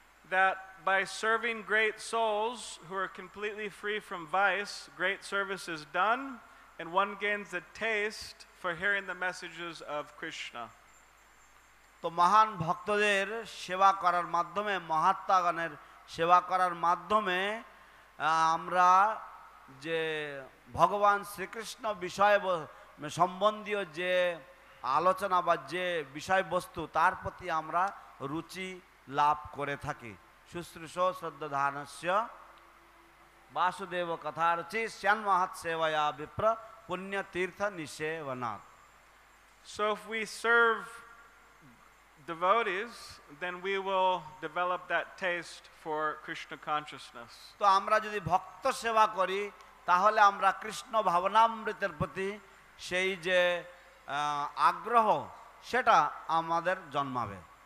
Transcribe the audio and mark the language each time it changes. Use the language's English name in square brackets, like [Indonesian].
[English] That by serving great souls who are completely free from vice, great service is done, and one gains a taste for hearing the messages of Krishna. [Bangla] তো মহান ভক্তদের সেবা করার মাধ্যমে, মহাত্মাগণের সেবা করার মাধ্যমে আমরা যে ভগবান শ্রীকৃষ্ণ বিষয় সম্বন্ধীয় যে আলোচনা বা যে বিষয়বস্তু তার প্রতি আমরা রুচি লাভ করে থাকি। [Sanskrit] শুশ্রূষ শ্রদ্ধাধানস্য বাসুদেব কথারুচি শ্যান্মহাৎ সেবয়া বিপ্র পুণ্য তীর্থ নিষেবনাথ। [English] So if we serve devotees, then we will develop that taste for Krishna consciousness. [Bangla] তো আমরা যদি ভক্ত সেবা করি তাহলে আমরা কৃষ্ণ ভাবনামৃতের প্রতি সেই যে আগ্রহ সেটা আমাদের জন্মাবে।